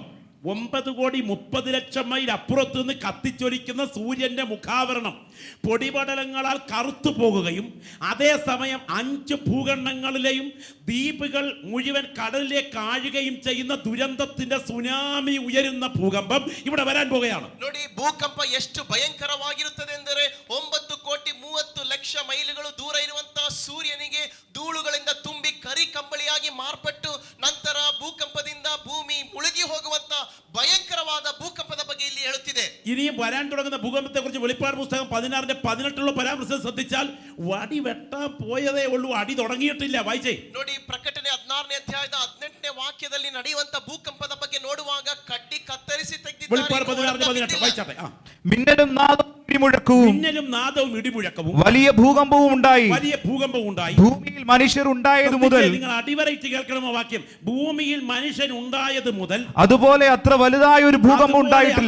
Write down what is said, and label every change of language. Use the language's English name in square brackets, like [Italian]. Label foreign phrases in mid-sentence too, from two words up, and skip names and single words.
[Malayalam] 9,30,00,000 മൈൽ അപ്പുറത്ത് നിന്ന് കത്തിച്ചൊലിക്കുന്ന സൂര്യന്റെ മുഖാവരണം പൊടിപടലങ്ങളാൽ കറുത്തു പോകുകയും അതേസമയം 5 ഭൂഖണ്ഡങ്ങളിലെയും ദ്വീപുകൾ മുഴുവൻ കടലിലേക്ക് ആഴുകയും ചെയ്യുന്ന ദുരന്തത്തിന്റെ സുനാമി ഉയരുന്ന ഭൂകമ്പം ഇവിടെ വരാൻ പോകുകയാണ്. [Kannada] ನೋಡಿ, ಭೂಕಂಪ ಎಷ್ಟು ಭಯಂಕರವಾಗಿರುತ್ತದೆ ಎಂದರೆ 9,30,00,000 ಮೈಲುಗಳು ದೂರ ಇರುವಂತಹ ಸೂರ್ಯನಿಗೆ ಧೂಳುಗಳಿಂದ ತುಂಬಿ ಕರಿ ಕಂಬಳಿಯಾಗಿ ಮಾರ್ಪಟ್ಟು ನಂತರ ಭೂಕಂಪದಿಂದ ಭೂಮಿ ಮುಳುಗಿ ಹೋಗುವಂತ ಭಯಂಕರವಾದ ಭೂಕಂಪದ ಬಗ್ಗೆ ಇಲ್ಲಿ ಹೇಳುತ್ತಿದೆ. [Malayalam] ഇനിയും വരാൻ തുടങ്ങുന്ന ഭൂകമ്പത്തെ കുറിച്ച് വെളിപ്പാട് പുസ്തകം 16:18 പരാമർശം ശ്രദ്ധിച്ചാൽ വടി വെട്ടാൻ പോയതേ ഉള്ളൂ, അടി തുടങ്ങിയിട്ടില്ല. വായിച്ചേ. [Kannada] ನೋಡಿ, ಪ್ರಕಟಣೆ 16ನೇ ಅಧ್ಯಾಯದ 18ನೇ ವಾಕ್ಯದಲ್ಲಿ ನಡೆಯುವಂತ ಭೂಕಂಪದ ಬಗ್ಗೆ ನೋಡುವಾಗ ಕಡ್ಡಿ ಕತ್ತರಿಸಿ ತೆಗೆದಿದ್ದಾರೆ. [Malayalam] വെളിപ്പാട് 16:18 വായിച്ചാട്ടെ. മിന്നലും നാദവും ഇടിമുഴക്കവും മിന്നലും നാദവും ഇടിമുഴക്കവും വലിയ ഭൂകമ്പവും ഉണ്ടായി. വലിയ ഭൂകമ്പം ഉണ്ടായി. ഭൂമിയിൽ മനുഷ്യർ ഉണ്ടായത് മുതൽ, നിങ്ങൾ അടിവരയിട്ട് കേൾക്കണമോ വാക്യം, ഭൂമിയിൽ മനുഷ്യൻ ഉണ്ടായത് മുതൽ അതുപോലെ അത്ര വലുതായ ഒരു ഭൂകമ്പം ഉണ്ടായിട്ടില്ല.